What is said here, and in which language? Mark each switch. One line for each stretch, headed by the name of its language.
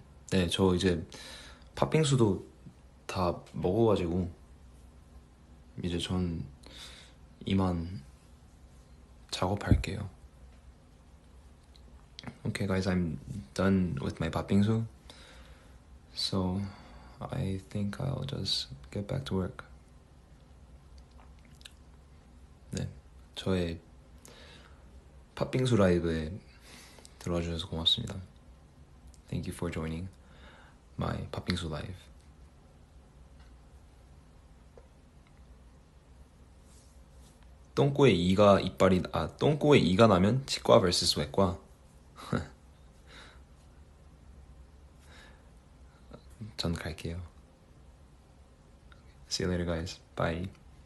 Korean: 네, 저 이제 팥빙수도 다 먹어가지고 이제 전 이만 작업할게요.
English: Okay, guys, I'm done with my 팥빙수. So I think I'll just get back to work.
Korean: 네, 저의 팥빙수 라이브에 들어와 주셔서 고맙습니다.
English: Thank you for joining my 팥빙수 live.
Korean: 똥꼬에 똥꼬에 이가 나면 치과 vs 외과. 전 갈게요.
English: See you later, guys. Bye.